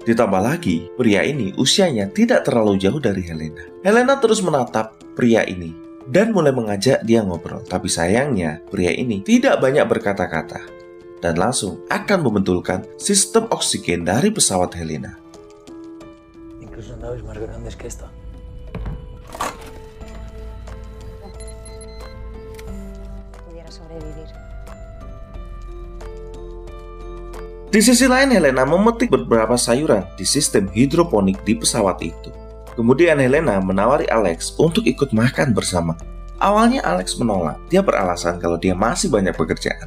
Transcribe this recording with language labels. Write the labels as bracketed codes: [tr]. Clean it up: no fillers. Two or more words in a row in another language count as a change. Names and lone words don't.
[id] Ditambah lagi, pria ini usianya tidak terlalu jauh dari Helena. Helena terus menatap pria ini dan mulai mengajak dia ngobrol. Tapi sayangnya, pria ini tidak banyak berkata-kata dan langsung akan membetulkan sistem oksigen dari pesawat Helena. [es] Incluso naves más grandes que esta. Pudiera sobrevivir. [id] Di sisi lain, Helena memetik beberapa sayuran di sistem hidroponik di pesawat itu. Kemudian Helena menawari Alex untuk ikut makan bersama. Awalnya Alex menolak, dia beralasan kalau dia masih banyak pekerjaan.